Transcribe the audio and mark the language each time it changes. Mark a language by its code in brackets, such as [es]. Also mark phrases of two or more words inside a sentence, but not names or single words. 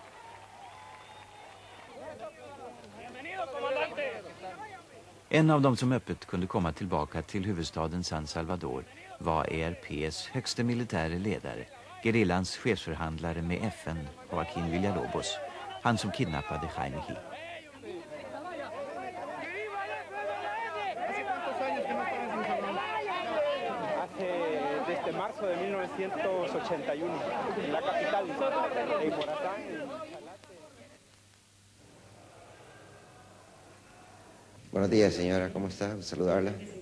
[sv] En av dem som öppet kunde komma tillbaka till huvudstaden San Salvador var ERPs högste militäre ledare, gerillans chefsförhandlare med FN, Joaquín Villalobos, han som kidnappade Jaime Gil. [es] Desde marzo de 1981, en la capital, en Morazán. Buenos días, señora. ¿Cómo está? Saludarla.